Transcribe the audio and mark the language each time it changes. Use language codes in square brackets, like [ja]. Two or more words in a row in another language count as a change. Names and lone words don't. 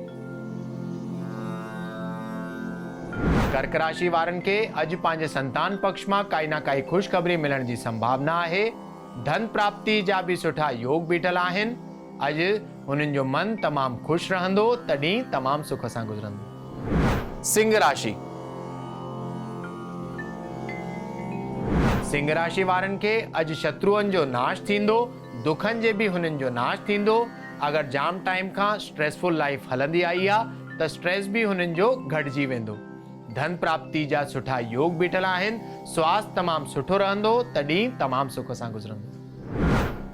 [sd] कर्क राशि वारनि खे अॼु पंहिंजे संतान पक्ष मां काई न काई ख़ुशख़बरी मिलण जी संभावना आहे। धन प्राप्ति जा बि सुठा योग बीठल आहिनि। अॼु हुननि जो मन तमामु ख़ुशि रहंदो त ॾींहुं तमामु सुख सां गुज़रंदो। सिंह राशि। सिंह राशि वारनि खे अॼु शत्रुअनि जो नाश थींदो। दुखनि जे बि हुननि जो नाश थींदो। अगरि जाम टाइम खां [en] stressful life [sd] हलंदी आई आहे त स्ट्रेस बि हुननि जो घटिजी वेंदो। धन प्राप्ति जा सुठा योग बीठल आहिनि। स्वास्थ्य तमामु सुठो रहंदो त ॾींहुं तमामु सुख सां गुज़रंदो।